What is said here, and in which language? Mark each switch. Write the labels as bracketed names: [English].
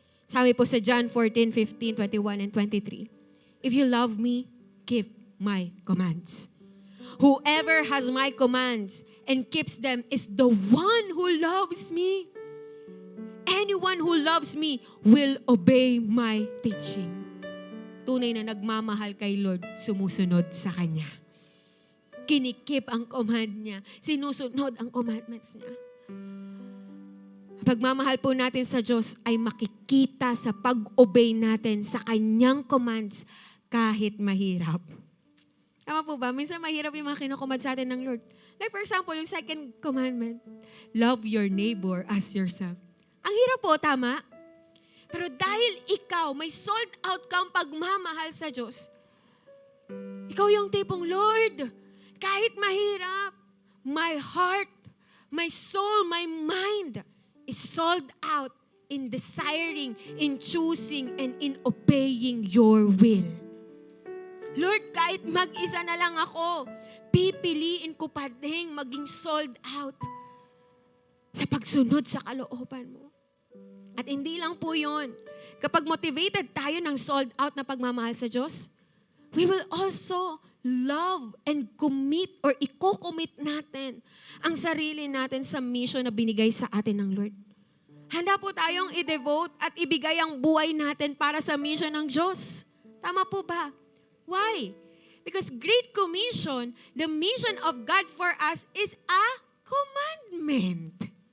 [Filipino] Sabi po sa [English] John 14:15, 21, and 23, if you love me, keep my commands. Whoever has my commands and keeps them is the one who loves me. Anyone who loves me will obey my teaching. [Filipino] Tunay na nagmamahal kay Lord, sumusunod sa Kanya. Kinikip ang command niya. Sinusunod ang commandments niya. Pagmamahal po natin sa Diyos ay makikita sa pag-obey natin sa Kanyang commands kahit mahirap. Tama po ba? Minsan mahirap yung mga kinukomand sa atin ng Lord. [English] Like for example, [Filipino] yung [English] second commandment, love your neighbor as yourself. [Filipino] Ang hirap po, tama? Pero dahil ikaw, may sold out kang pagmamahal sa Diyos, ikaw yung tipong, Lord, kahit mahirap, [English] my heart, my soul, my mind is sold out in desiring, in choosing, and in obeying your will. [Filipino] Lord, kahit mag-isa na lang ako, pipiliin ko pa din maging sold out sa pagsunod sa kalooban mo. At hindi lang po yun. Kapag motivated tayo ng sold out na pagmamahal sa Diyos, [English] we will also love and commit [Filipino] or i-commit natin ang sarili natin sa mission na binigay sa atin ng Lord. Handa po tayong i-devote at ibigay ang buhay natin para sa mission ng Diyos. Tama po ba? Why? [English] Because Great Commission, the mission of God for us is a commandment.